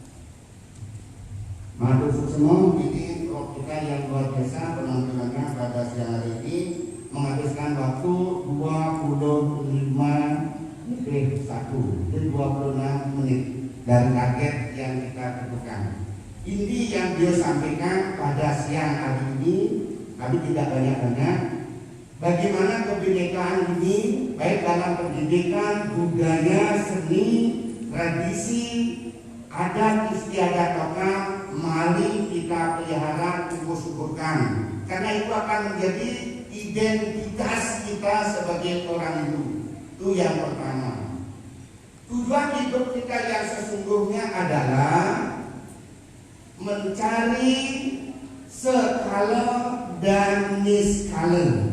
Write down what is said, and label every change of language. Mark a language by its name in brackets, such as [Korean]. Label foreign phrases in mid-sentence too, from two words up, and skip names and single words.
[Balinese] Matur suksema [Indonesian] ini kita yang luar biasa penampilannya pada siang hari ini menghabiskan waktu 26 menit dari target yang kita tentukan. Ini yang beliau sampaikan pada siang hari ini, kami tidak banyak-banyak. Bagaimana kebinekaan ini baik dalam pendidikan, budaya, seni, tradisi, adat istiadat lokal, mari kita pelihara, tumbuh suburkan. Karena itu akan menjadi identitas kita sebagai orang Hindu. Itu yang pertama. Tujuan hidup kita yang sesungguhnya adalah mencari skala dan niskala.